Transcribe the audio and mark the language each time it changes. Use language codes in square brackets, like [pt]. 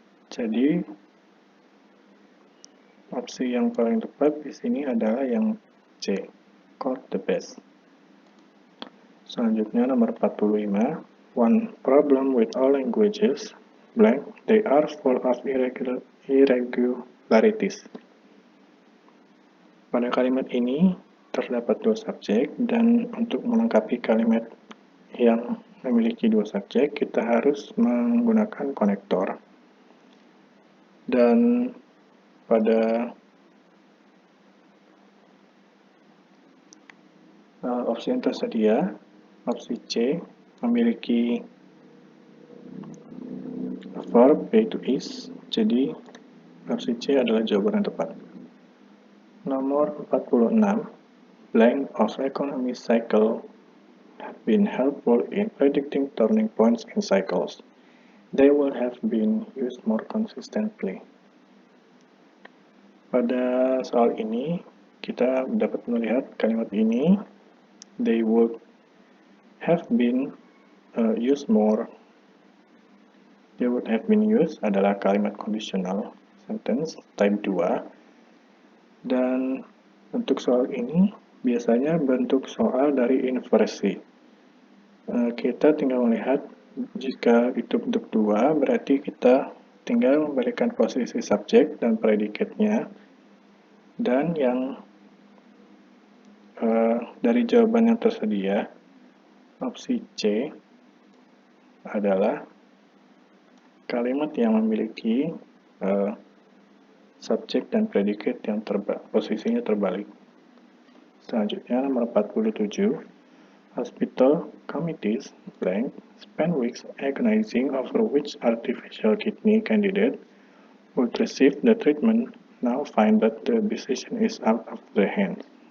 [id] Jadi opsi yang paling tepat di sini adalah yang C, [en] called the best. Selanjutnya nomor 45, one problem with all languages, blank, they are full of irregularities. [id] Pada kalimat ini terdapat dua subjek, dan untuk melengkapi kalimat yang memiliki dua subjek, kita harus menggunakan konektor. Dan pada opsi yang tersedia, opsi C memiliki verb yaitu is, jadi opsi C adalah jawaban yang tepat. [en] Nomor 46, blank of economy cycle have been helpful in predicting turning points in cycles. They would have been used more consistently. [id] Pada soal ini, kita dapat melihat kalimat ini, [en] they would have been used more. They would have been used [id] adalah kalimat [en] conditional sentence type 2. [id] Dan untuk soal ini, biasanya bentuk soal dari inversi. Kita tinggal melihat, jika itu bentuk 2, berarti kita tinggal memberikan posisi subjek dan predikatnya, dan yang dari jawaban yang tersedia, opsi C adalah kalimat yang memiliki subjek dan predikat yang posisinya terbalik. [en] Selanjutnya nomor 47, hospital committees blank spend weeks agonizing over which artificial kidney candidate would receive the treatment, now find that the decision is out of their hands.